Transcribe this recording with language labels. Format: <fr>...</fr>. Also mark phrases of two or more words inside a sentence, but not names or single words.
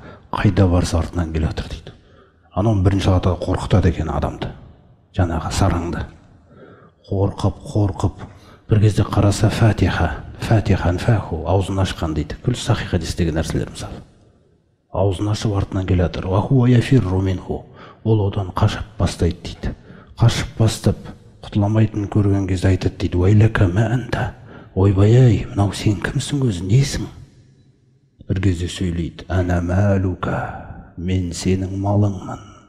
<kk>Қайда барса артынан келе жатыр дейді. Анау бірінші ата қорқытады екен адамды. Жаңағы сараңды. Қорқып бір кезде қараса</kk> <ar>فاتحا فاه,</ar> <kk>аузын ашқан дейді. Күл сахи хадистегі нәрселер мысалы. Аузын ашып артынан келе жатыр.</kk> <ar>وهو يفر منه.</ar> <kk>Ол одан қашып бастайды дейді. Қашып бастап құтыламайтынын көрген кезде айтады дейді.</kk> <ar>ويلك ما أنت.</ar> <kk>Ойбай-ай, мынау сен кімсің өзі, несің? Bir кезде сөйлейді.</kk> <ar>أنا مالك,</ar> <kk>мен сенің малыңмын.</kk>